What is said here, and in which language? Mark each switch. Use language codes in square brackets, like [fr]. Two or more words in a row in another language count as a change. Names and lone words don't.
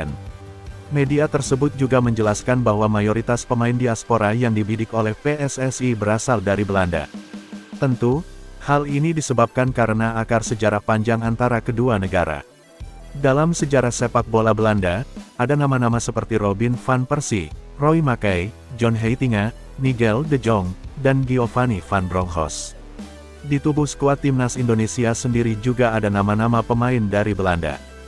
[id] Media tersebut juga menjelaskan bahwa mayoritas pemain diaspora yang dibidik oleh PSSI berasal dari Belanda. Tentu, hal ini disebabkan karena akar sejarah panjang antara kedua negara. Dalam sejarah sepak bola Belanda, ada nama-nama seperti Robin van Persie, Roy Mackay, John Heitinga, Nigel de Jong, dan Giovanni van Bronckhorst. Di tubuh skuad timnas Indonesia sendiri juga ada nama-nama pemain dari Belanda.